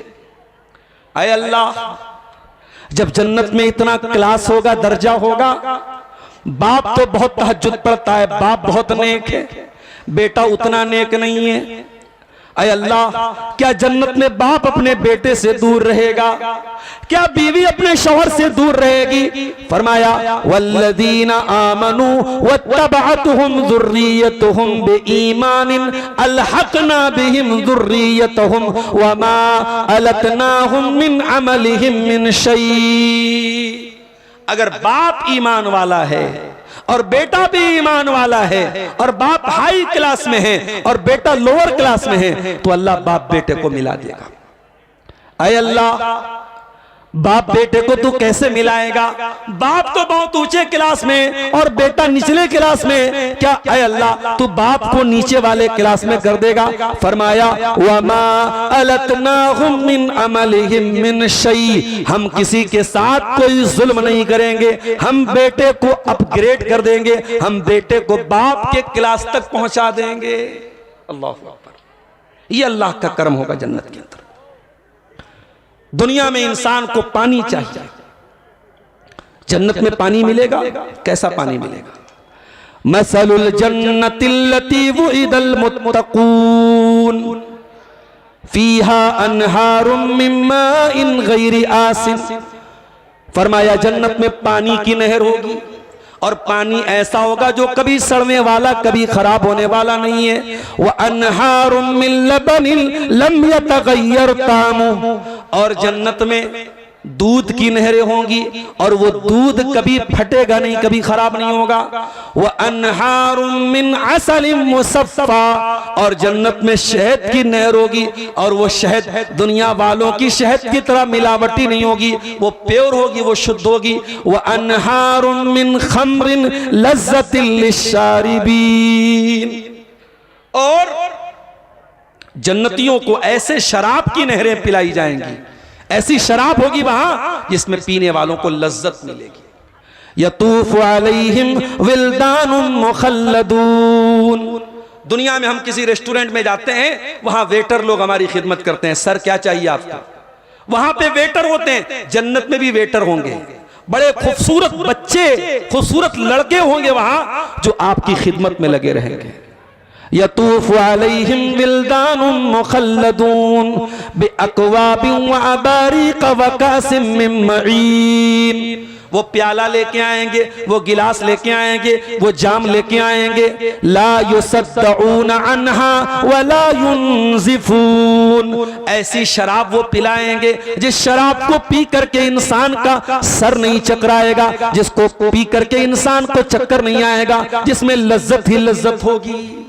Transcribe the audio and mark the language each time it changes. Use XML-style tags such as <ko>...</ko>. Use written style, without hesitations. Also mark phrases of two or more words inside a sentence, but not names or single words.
<hi>ऐ अल्लाह, जब जन्नत में इतना क्लास होगा, दर्जा होगा, बाप तो बहुत तहज्जुद पढ़ता है, बाप बहुत नेक है, बेटा उतना नेक नहीं है। ऐ अल्लाह, क्या जन्नत में बाप अपने बेटे से दूर रहेगा? क्या बीवी अपने शौहर से दूर रहेगी?</hi> <ar>फरमाया والذين آمنوا واتبعتهم ذريتهم بإيمان ألحقنا بهم ذريتهم وما ألتناهم من عملهم من شيء.</ar> <hi>अगर बाप ईमान वाला है और बेटा भी ईमान वाला है और बाप</hi> <en>high class</en> <hi>में है और बेटा</hi> <en>lower class</en> <hi>में है, तो अल्लाह बाप बेटे को मिला देगा। ऐ अल्लाह, बाप बेटे को तू कैसे मिलाएगा? बाप तो बहुत ऊंचे क्लास में और बेटा निचले क्लास में, क्या ऐ अल्लाह तू बाप को नीचे वाले क्लास में कर देगा?</hi> <ar>फरमाया وما ألتناهم من عملهم من شيء,</ar> <hi>हम किसी के साथ कोई जुल्म नहीं करेंगे, हम बेटे को अपग्रेड कर देंगे, हम बेटे को बाप के क्लास तक पहुंचा देंगे।</hi> <ar>الله أكبر, ये अल्लाह का करम होगा जन्नत के अंदर।</ar> <hi>दुनिया में इंसान को पानी चाहिए, जन्नत में पानी मिलेगा। कैसा पानी मिलेगा?</hi> <ar>مثل الجنة التي وعد المتقون فيها أنهار من ماء غير آسن.</ar> <hi>फरमाया जन्नत में पानी की नहर होगी और पानी ऐसा होगा जो कभी सड़ने वाला, कभी खराब होने वाला नहीं है।</hi> <ar>وأنهار من لبن لم يتغير طعمه,</ar> <hi>और जन्नत में दूध की नहरें होंगी और वो दूध कभी फटेगा नहीं, कभी खराब नहीं होगा।</hi> <ar>وأنهار من عسل مصفى,</ar> <hi>और जन्नत में शहद की नहर होगी और वो शहद दुनिया वालों की शहद की तरह मिलावटी नहीं होगी, वो प्योर होगी, वो शुद्ध होगी।</hi> <ar>وأنهار من خمر لذة للشاربين,</ar> <hi>और जन्नतियों को ऐसे शराब की नहरें पिलाई जाएंगी, ऐसी शराब होगी वहां जिसमें पीने वालों को लज्जत मिलेगी।</hi> <ar>يطوف عليهم ولدان مخلدون.</ar> <hi>दुनिया में हम किसी रेस्टोरेंट में जाते हैं, वहां वेटर लोग हमारी खिदमत करते हैं, सर क्या चाहिए आपको, वहां पे वेटर होते हैं। जन्नत में भी वेटर होंगे, बड़े खूबसूरत बच्चे, खूबसूरत लड़के होंगे वहां जो आपकी खिदमत में लगे रहेंगे।</hi> <ar>يطوف عليهم ولدان مخلدون بأكواب وأباريق وكأس من معين.</ar> <hi>वो प्याला लेके आएंगे, वो गिलास लेके आएंगे, वो जाम लेके आएंगे।</hi> <ar>لا يصدعون عنها ولا ينزفون,</ar> <hi>ऐसी शराब वो पिलाएंगे जिस शराब को पी करके इंसान का सर नहीं चकराएगा, जिसको पी करके इंसान को चक्कर नहीं आएगा, जिसमें लज्जत ही लज्जत होगी।</hi>